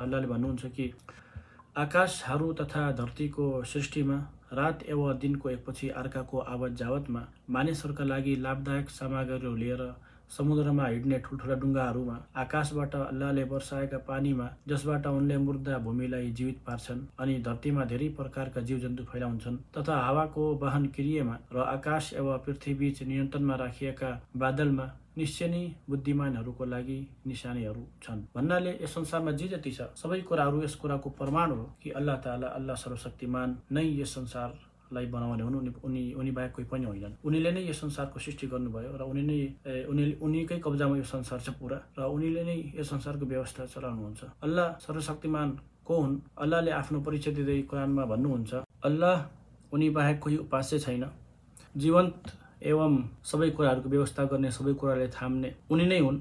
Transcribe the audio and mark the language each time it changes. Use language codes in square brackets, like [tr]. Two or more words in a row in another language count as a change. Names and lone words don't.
[ne] अल्लाहले भन्नुहुन्छ कि आकाशहरू तथा धरतीको सृष्टिमा रात एवं दिनको एकपछि अर्काको आवत जावतमा मानिसहरूका लागि लाभदायक सामग्रीहरू लिएर समुद्रमा हिँड्ने ठुल्ठुला डुङ्गाहरूमा, आकाशबाट अल्लाहले वर्षाएका पानीमा जसबाट उनले मुर्दा भूमिलाई जीवित पार्छन् अनि धरतीमा धेरै प्रकारका जीवजन्तु फैलाउँछन्, तथा हावाको वाहन क्रियामा र आकाश एवं पृथ्वीबीच नियन्त्रणमा राखिएका बादलमा निश्चय नै बुद्धिमानहरूको लागि निशानीहरू छन्। भन्नाले यस संसारमा जे जति छ सबै कुराहरू यस कुराको प्रमाण हो कि [ar] الله تعالى, [ne] अल्लाह सर्वशक्तिमान नै यस संसारलाई बनाउने हुन्। उनी बाहेक कोही पनि होइनन्। उनीले नै यस संसारको सृष्टि गर्नुभयो र उनीकै कब्जामा यो संसार छ पुरा, र उनीले नै यस संसारको व्यवस्था चलाउनुहुन्छ। अल्लाह सर्वशक्तिमान को हुन्? अल्लाहले आफ्नो परिचय दिँदै कुरानमा भन्नुहुन्छ, अल्लाह उनी बाहेक कोही उपास्य छैन, जीवन्त एवं सबै कुराहरूको व्यवस्था गर्ने, सबै कुरालाई थाम्ने उनी नै हुन्।